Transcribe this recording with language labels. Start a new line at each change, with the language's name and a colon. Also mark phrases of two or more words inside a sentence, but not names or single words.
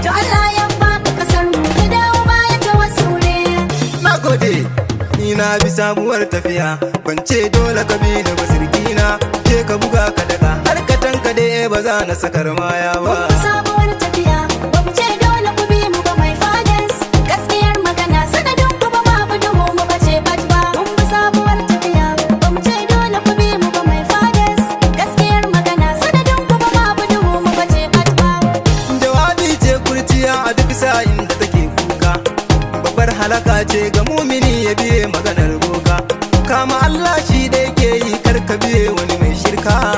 Hausa: To Allah ya baka kasar mu, ka dawo baya ta wasu ne. Na gode, ni na bi sabuwar tafiya. Ban ce dole ka bi ni ba, sirkina, je ka buga ka daga. Har ka tanka dai ba za na sakar maya ba. Mun bi sabuwar tafiya, ba mu ce dole ku bi mu ba,
English: my fathers.
Hausa: Gaskiyar magana, sanadin ku ba ma fi duhu mu bace bat ba. Mun bi sabuwar tafiya, ba mu ce dole ku bi mu ba,
English: my fathers.
Hausa: Gaskiyar magana, sanadin ku ba ma fi duhu mu bace bat ba. Jawabi ce kurciya a duk sa'in da take kuka. Babbar halaka ce ga mumini ya biye maganar boka. Kama Allah shi da yake yi, kar ka biye wani mai shirka.